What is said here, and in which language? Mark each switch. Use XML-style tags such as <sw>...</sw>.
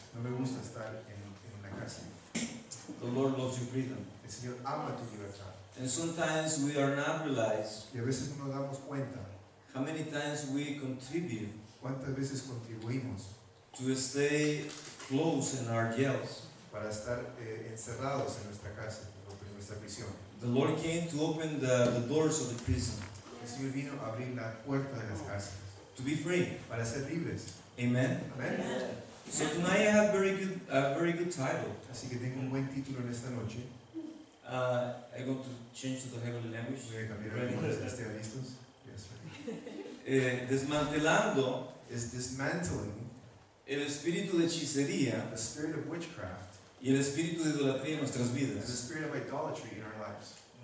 <es>No me gusta estar en una cárcel.</es> <en>The Lord loves your freedom.</en> <es>El Señor ama tu libertad.</es> <en>And sometimes we are not realized</en> <es>Y a veces no nos damos cuenta</es> <en>how many times we contribute</en> <es>cuántas veces contribuimos</es> <en>to stay close in our jails.</en> <es>para estar encerrados en nuestra cárcel o en nuestra prisión.</es> <en>The Lord came to open the doors of the prison,</en> <es>El Señor vino a abrir la puerta de las cárceles</es> <en>to be free.</en> <es>para ser libres.</es> <en>Amen.</en> <es>Amén.</es> <en>So tonight I have a very good title.</en> <es>Así que tengo un buen título en esta noche.</es> <en>I'm going to change to the heavenly language.</en> <es>Voy a cambiar el inglés. ¿Están listos?</es> <en>Yes, ready.</en> <es>Desmantelando</es> <en>Is dismantling</en> <es>el espíritu de hechicería</es> <en>the spirit of witchcraft</en> <es>y el espíritu de idolatría en nuestras</es> <en>and the</en> <es>vidas.</es> <en>spirit of idolatry in our lives.</en>